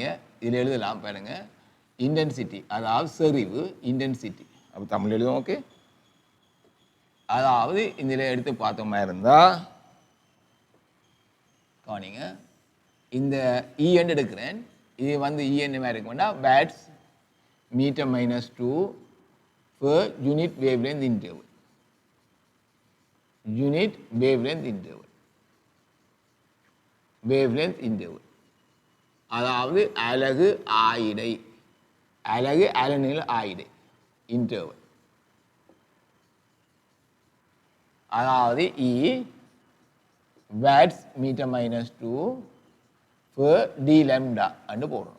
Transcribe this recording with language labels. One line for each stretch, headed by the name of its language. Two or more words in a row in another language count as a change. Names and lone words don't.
Tamil: இதில் எழுதலாம் பாருங்க இன்டென்சிட்டி அதாவது செறிவு இன்டென்சிட்டி. அப்போ தமிழ் எழுதுவோம் ஓகே. அதாவது இதில் எடுத்து பார்த்தோமா இருந்தால் கவனிங்க இந்த இஎன் எடுக்கிறேன். இது வந்து இஎன் மாதிரி இருக்கும்னா
English: watts meter -2 per unit wavelength interval. Unit wavelength interval. Wavelength interval.
Tamil: அதாவது அலகு ஆயிடை அலகு அலநிலை ஆயிடை இன்டர்வல். அதாவது இ
English: watts meter -2 per d lambda
Tamil: அண்டு போடணும்.